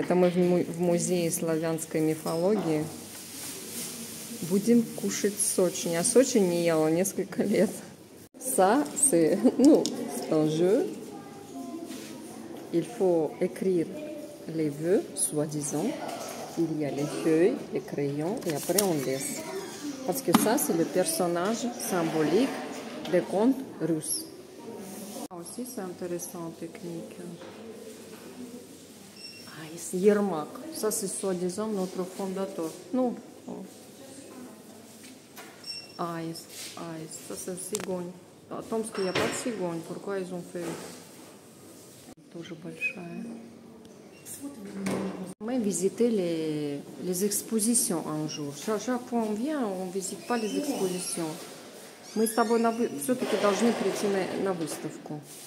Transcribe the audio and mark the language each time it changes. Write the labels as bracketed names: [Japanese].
[Russian] Это мы в музее славянской мифологии. Будем кушать Сочи. Я Сочи не ела несколько лет. [French] Ça, c'est un jeu. Il faut écrire les vœux, soi-disant. Il y a les feuilles, les crayons, et après on laisse. Parce que ça, c'est le personnage symbolique des contes russes. Aussi, c'est intéressant, technique. Yermak. Ça, c'est soi-disant notre fondateur. Non. Aïs. Ça, c'est cigogne. À Tomsk, il n'y a pas de cigogne. Pourquoi ils ont fait? [Russian] Тоже большая. [French] Мы visiter les expositions un jour. Chaque fois on vient, on ne visite pas les expositions. [Russian] Мы с тобой все-таки должны прийти на выставку.